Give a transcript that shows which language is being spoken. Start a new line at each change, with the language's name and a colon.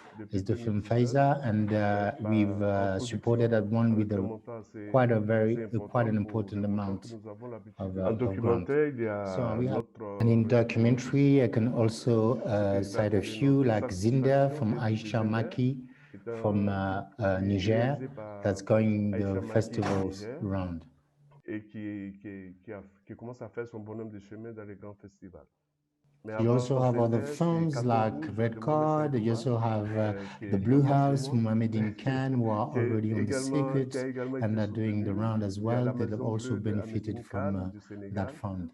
English: Is the film Faiza, and we've supported that one with quite an important amount of grant. So we have, and in documentary, I can also cite a few like Zinda from Aisha Maki from Niger, that's going the festivals round.
French: Et qui commence à faire son bonhomme de chemin dans les grands festivals.
English: You also have other films like Red Card. You also have The Blue House, Mohamed in Cannes, who are already on the circuit and are doing the round as well. They have also benefited from that fund.